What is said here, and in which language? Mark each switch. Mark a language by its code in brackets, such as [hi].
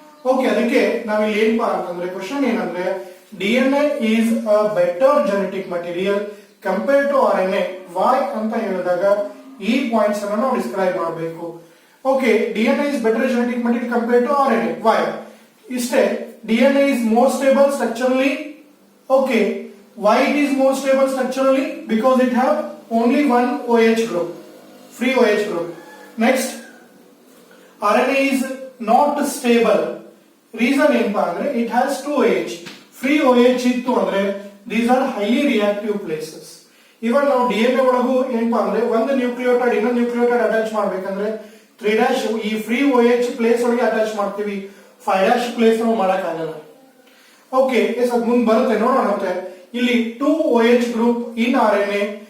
[en] okay, [kn] ಅದಕ್ಕೆ ನಾವಿಲ್ಲಿ ಏನ್ಪಾ ಅಂತಂದ್ರೆ ಕ್ವಶನ್ ಏನಂದ್ರೆ [en] DNA is a better genetic material compare to RNA. [kn] Y ಅಂತ ಹೇಳಿದಾಗ ಈ ಪಾಯಿಂಟ್ಸ್ ಅನ್ನು ನಾವು ಡಿಸ್ಕ್ರೈಬ್ ಮಾಡಬೇಕು. [en] Okay, DNA is better genetic material compare to RNA. Why? ಇಷ್ಟೇ. DNA is more stable structurally. Okay, why it is more stable structurally? Because it have only one OH group, free OH group. Next, RNA is not stable. Reason [kn] ಏನಪ್ಪಾ ಅಂದ್ರೆ [en] it has 2 OH. Free OH [kn] ಇತ್ತು ಅಂದ್ರೆ [en] these are highly reactive places. [kn] ಇವನ್ ನಾವು DNA ಒಳಗೂ ಏನಪ್ಪಾ ಅಂದ್ರೆ ಒಂದು nucleotide ಇನ್ನೊಂದು ನ್ಯೂಕ್ಲಿಯೋಟೈಡ್ ಅಟ್ಯಾಚ್ ಮಾಡ್ಬೇಕಂದ್ರೆ 3' ಈ ಫ್ರೀ OH ಪ್ಲೇಸ್ ಒಳಗೆ ಅಟ್ಯಾಚ್ ಮಾಡ್ತೀವಿ, 5' ಪ್ಲೇಸ್ ನಾವು ಮಾಡಕ್ ಆಗಲ್ಲ. ಓಕೆ, ಎಸ್, ಅದ್ ಮುಂದೆ ಬರುತ್ತೆ, ನೋಡೋಣ. ಮತ್ತೆ ಇಲ್ಲಿ 2 OH ಗ್ರೂಪ್ ಇನ್ ಆರ್ಎನ್ಎ.